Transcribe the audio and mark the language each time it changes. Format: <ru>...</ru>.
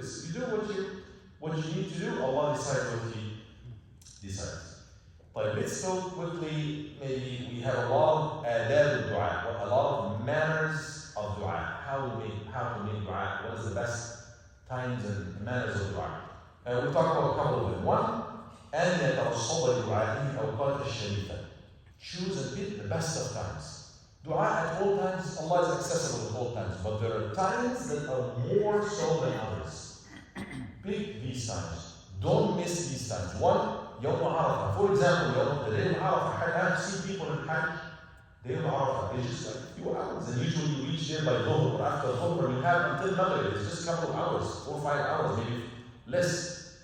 <en>You do what you need to do, Allah decides what He decides. But let's go quickly, maybe we have a lot of adab of dua, a lot of manners of dua, how to make dua, what is the best times and manners of dua. We'll talk about a couple of them. One,</en> <ar>أن يتوصل لدعائه في الأوقات الشريفة.</ar> <en>Choose and pick the best of times. Dua at all times, Allah is accessible at all times, but there are times that are more so than others. Pick these times. Don't miss these times. One, Yawm Arafah. For example, the day of Arafah, I've seen people in Hajj, day of Arafah, they just like a few hours, and usually you reach there by Dhuhr or after Dhuhr, you have until Maghrib, it's just a couple of hours, 4 or 5 hours, maybe less.</en>